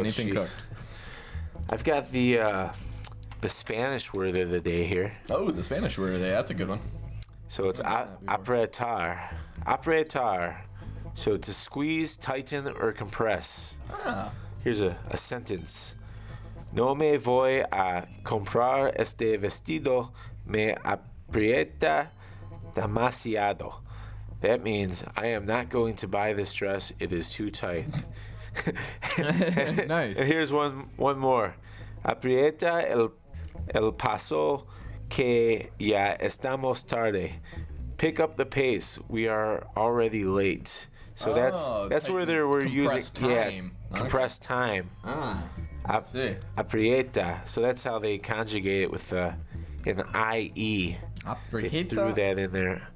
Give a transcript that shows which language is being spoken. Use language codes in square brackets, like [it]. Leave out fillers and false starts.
[en] Anything cooked. I've got the Spanish word of the day here. Oh, the Spanish word there. That's a good one. So it's before. [es] apretar. Apretar. [en] So to squeeze, tighten, or compress. Ah. Here's a sentence. [es] No me voy a comprar este vestido, me aprieta demasiado. [en] That means I am not going to buy this dress, it is too tight. Nice. And here's one more. [es] Aprieta el paso que ya estamos tarde. [en] Pick up the pace, we are already late. So that's where they were using compressed time. Ah. I see. [es] Aprieta. [en] So that's how they conjugate it with an IE. They threw that in there.